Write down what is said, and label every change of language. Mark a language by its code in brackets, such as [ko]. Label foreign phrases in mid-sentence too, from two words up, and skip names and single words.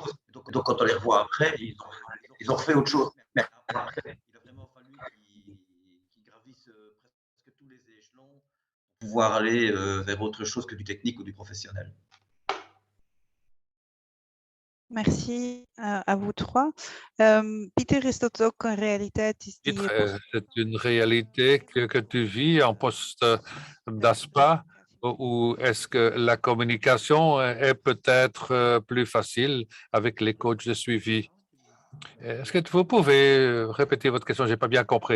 [fr] Donc quand on les revoit après, ils ont fait autre chose. Mais après, il a vraiment fallu qu'ils gravissent presque tous les échelons pour pouvoir aller vers autre chose que du technique ou du professionnel. Merci à vous trois. [nl] Pieter, is dat ook een realiteit? [fr] C'est une réalité que tu vis en poste d'ASPA ou est-ce que la communication est peut-être plus facile avec les coachs de suivi? Est-ce que vous pouvez répéter votre question? Je n'ai pas bien compris.